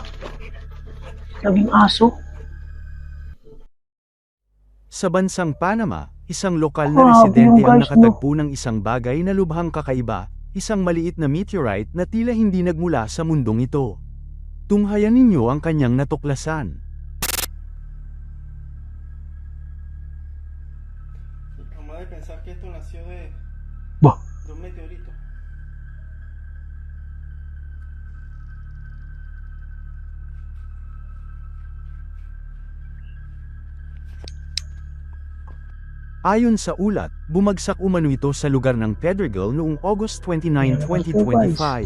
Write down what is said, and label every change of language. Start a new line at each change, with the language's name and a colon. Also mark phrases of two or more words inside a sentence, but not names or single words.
Filipino: Naging aso. Sa bansang Panama, isang lokal na Grabe residente yung ang guys, nakatagpo ng isang bagay na lubhang kakaiba, isang maliit na meteorite na tila hindi nagmula sa mundong ito. Tunghayan ninyo ang kanyang natuklasan.
Spanish: Acabo de pensar que esto nació Bah. de un meteorito.
Filipino: Ayon sa ulat, bumagsak umano ito sa lugar ng Pedregal noong August 29, 2025.